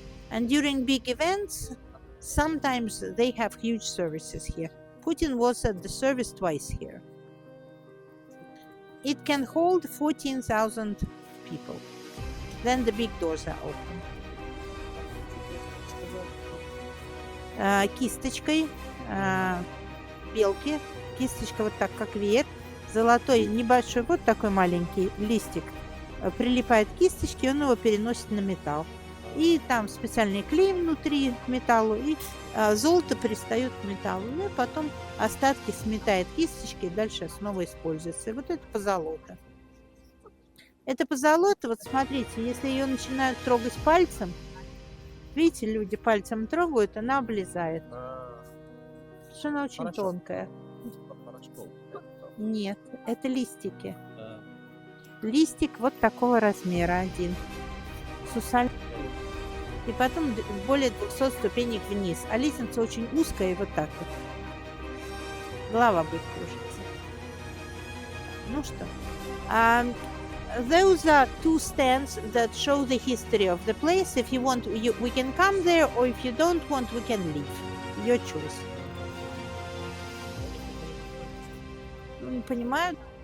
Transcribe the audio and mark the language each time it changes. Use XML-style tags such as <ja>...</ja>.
<en>And during big events, sometimes they have huge services here. Putin was at the service twice here. It can hold 14,000 people. Then the big doors are open.</en> <ru>Кисточкой белки, кисточка вот так как веер, золотой небольшой вот такой маленький листик прилипает к кисточке, и он его переносит на металл. И там специальный клей внутри металла, и золото пристает к металлу, ну и потом остатки сметает кисточки и дальше снова используется. И вот это позолота. Это позолота, вот смотрите, если ее начинают трогать пальцем, видите, люди пальцем трогают, она облезает. Потому что она очень Хорошо. тонкая. Порошков. Нет, это листики. Листик вот такого размера один. Сусаль. И потом более 200 ступенек вниз. А лестница очень узкая и вот так вот. Голова будет кружиться. Ну что.</ru> <en>Those are 2 stands that show the history of the place. If you want, we can come there, or if you don't want, we can leave. Your choice.</en> <ru>Ну, не понимаю.</ru>